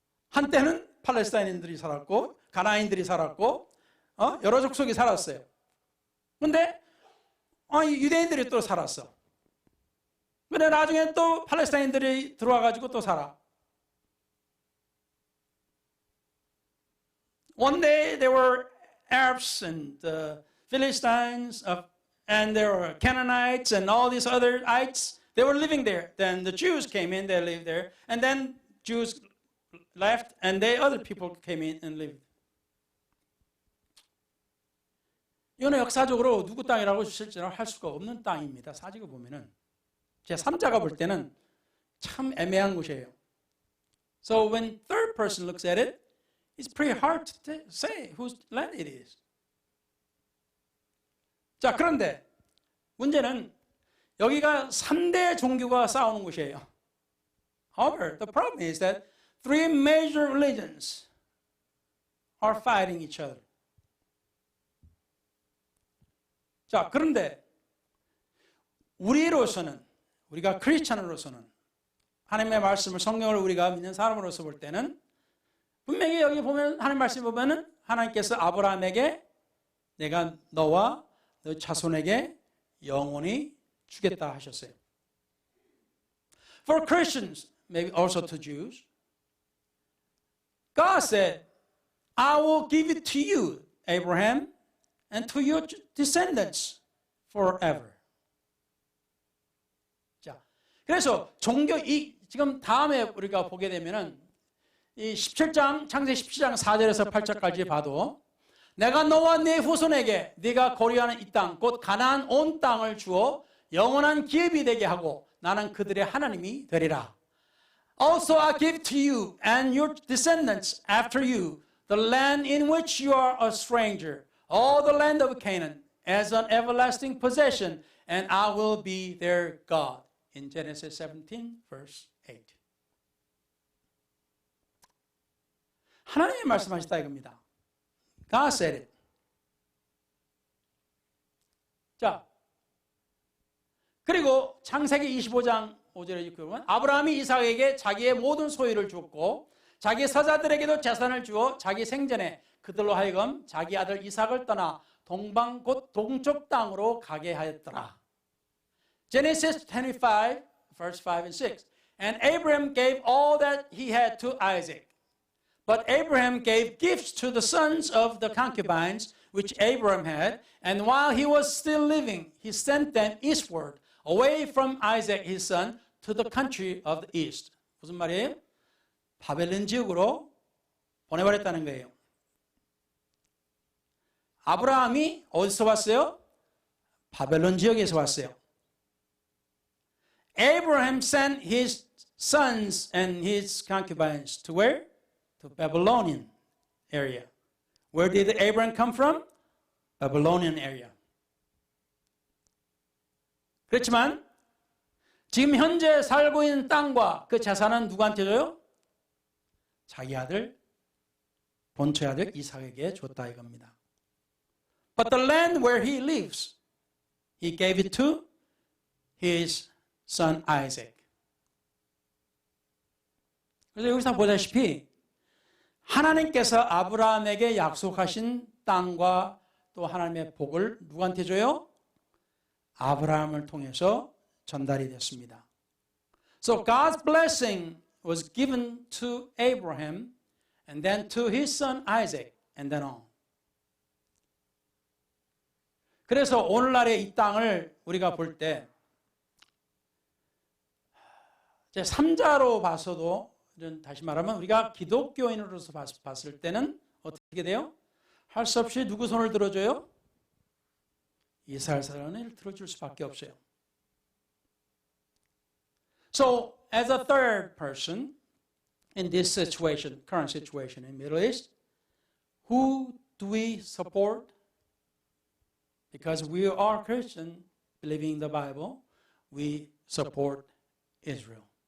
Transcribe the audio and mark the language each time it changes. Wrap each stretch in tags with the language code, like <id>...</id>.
<ko>한때는 팔레스타인인들이 살았고 가나안인들이 살았고 여러 족속이 살았어요. 그런데 유대인들이 또 살았어. 근데 나중에 또 팔레스타인들이 들어와가지고 또 살아.</ko> <en>One day there were Arabs and Philistines and there were Canaanites and all these other ites. They were living there. Then the Jews came in, they lived there. And then Jews left and other people came in and lived.</en> <ko>이거는 역사적으로 누구 땅이라고 실제로 할 수가 없는 땅입니다. 사직을 보면은 제 3자가 볼 때는 참 애매한 곳이에요.</ko> <en>So when third person looks at it, it's pretty hard to say whose land it is.</en> <ko>자, 그런데 문제는 여기가 3대 종교가 싸우는 곳이에요.</ko> <en>However, the problem is that three major religions are fighting each other.</en> <ko>자, 그런데 우리가 크리스찬으로서는 하나님의 말씀을 성경을 우리가 믿는 사람으로서 볼 때는 분명히 여기 보면 하나님 말씀 보면은 하나님께서 아브라함에게 내가 너와 너 자손에게 영원히 주겠다 하셨어요.</ko> <en>For Christians, maybe also to Jews, God said, I will give it to you, Abraham, and to your descendants forever.</en> <ko>자, 그래서 지금 다음에 우리가 보게 되면은 이 17장, 창세기 17장 4절에서 8절까지 봐도 내가 너와 네 후손에게 네가 거류하는 이 땅, 곧 가나안 온 땅을 주어 영원한 기업이 되게 하고 나는 그들의 하나님이 되리라.</ko> <en>Also I give to you and your descendants after you the land in which you are a stranger, all the land of Canaan, as an everlasting possession, and I will be their God. In Genesis 17, verse 8.</en> <ko>하나님이 말씀하셨다 이겁니다.</ko> <en>God said it.</en> <ko>자, 그리고 창세기 25장 5절에 보면 아브라함이 이삭에게 자기의 모든 소유를 주었고 자기 서자들에게도 재산을 주어 자기 생전에 그들로 하여금 자기 아들 이삭을 떠나 동방 곧 동쪽 땅으로 가게 하였더라.</ko> <en>Genesis 25, verse 5 and 6. And Abraham gave all that he had to Isaac. But Abraham gave gifts to the sons of the concubines which Abraham had, and while he was still living, he sent them eastward, away from Isaac his son, to the country of the east.</en> <ko>무슨 말이에요? 바벨론 지역으로 보내버렸다는 거예요. 아브라함이 어디서 왔어요? 바벨론 지역에서 왔어요.</ko> <en>Abraham sent his sons and his concubines to where? To Babylonian area. Where did Abraham come from? Babylonian area.</en> <ko>그렇지만 지금 현재 살고 있는 땅과 그 재산은 누구한테 줘요? 자기 아들, 본처 아들 이삭에게 줬다 이겁니다.</ko> <en>But the land where he lives, he gave it to his son Isaac.</en> <ko>그래서 여기서 보다시피 하나님께서 아브라함에게 약속하신 땅과 또 하나님의 복을 누구한테 줘요? 아브라함을 통해서 전달이 됐습니다.</ko> <en>So God's blessing was given to Abraham and then to his son Isaac and then on.</en> <ko>그래서 오늘날의 이 땅을 우리가 볼 때 제 3자로 봐서도 다시 말하면 우리가 기독교인으로서 봤을 때는 어떻게 돼요? 할 수 없이 누구 손을 들어줘요? 이스라엘 사람을 들어줄 수밖에 없어요.</ko> <en>So, as a third person in this situation, current situation in Middle East, who do we support? Because we are Christian, believing in the Bible, we support Israel.</en>